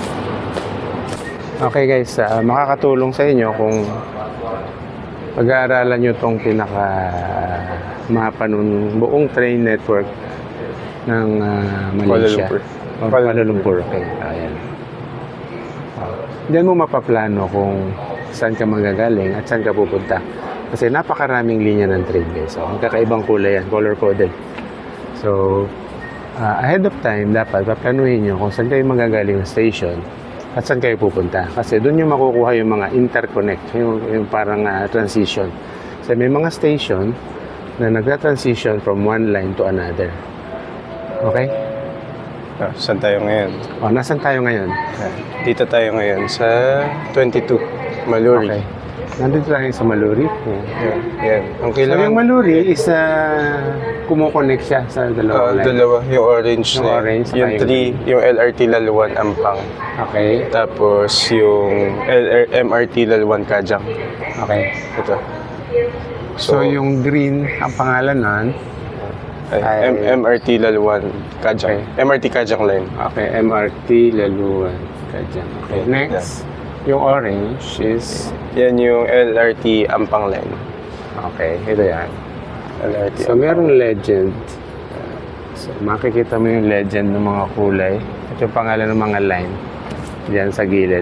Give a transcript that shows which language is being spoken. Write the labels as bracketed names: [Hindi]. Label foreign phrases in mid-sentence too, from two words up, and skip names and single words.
[Filipino] Okay guys, makakatulong sa inyo kung pag-aaralan nyo itong pinaka mapa ng buong train network ng Malaysia. Kuala Lumpur. Okay, ayan. Diyan mo mapaplano kung saan ka manggagaling at saan ka pupunta. Kasi napakaraming linya ng train guys. So, magkakaibang kulay yan, [English] color-coded. So, ahead of time, [Filipino] dapat paplanuhin nyo kung saan kayo manggagaling ng station at saan kayo pupunta. Kasi doon nyo makukuha yung mga interconnect, yung parang transition. So, may mga station na nagta-transition [English] from one line to another. [Filipino] Okay? Saan tayo ngayon? O, nasan tayo ngayon? Dito tayo ngayon sa 22, Maluri. Okay. Nandito tayo sa Maluri. Yan. Ang So, kailangan, yung Maluri is kumukonect siya sa dalawang line. dalawa, yung orange Yung na yun. orange, Yung saka 3, yung LRT Laluan Ampang. Okay. Tapos yung MRT Laluan Kajang. Okay. Ito. So, yung green, ang pangalan nun, ay- MRT Laluan Kajang. MRT Kajang line. okay, MRT Laluan. Kajang. Okay, next, yung orange is, Yan yung LRT Ampang line. okay, ito yan. LRT So, merong legend. So, makikita mo yung legend ng mga kulay at yung pangalan ng mga line diyan sa gilid.